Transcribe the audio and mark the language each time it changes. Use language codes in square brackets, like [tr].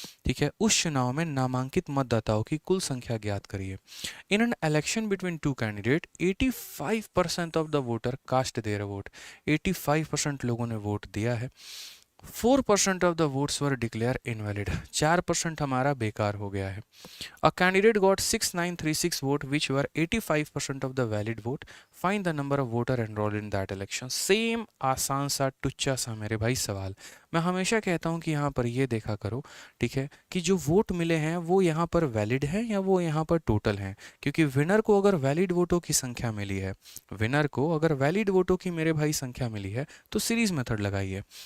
[hi] ठीक है, उस चुनाव में नामांकित मतदाताओं की कुल संख्या ज्ञात करिए। [en] In an election between two candidate 85% of the voter cast their vote. [hi] 85% लोगों ने वोट दिया है। [en] 4% of the votes were declare invalid, [hi] 4% हमारा बेकार हो गया है। [en] A candidate got 6936 vote which were 85% of the valid vote. Find the number of voter enrolled in that election. [hi] Same आसान सा टुच्चा सा मेरे भाई सवाल। मैं हमेशा कहता हूँ कि यहाँ पर ये देखा करो, ठीक है, कि जो वोट मिले हैं वो यहाँ पर वैलिड हैं या वो यहाँ पर टोटल हैं, क्योंकि विनर को अगर वैलिड वोटों की संख्या मिली है, विनर को अगर वैलिड वोटों की मेरे भाई संख्या मिली है, तो सीरीज मेथड लगाइए।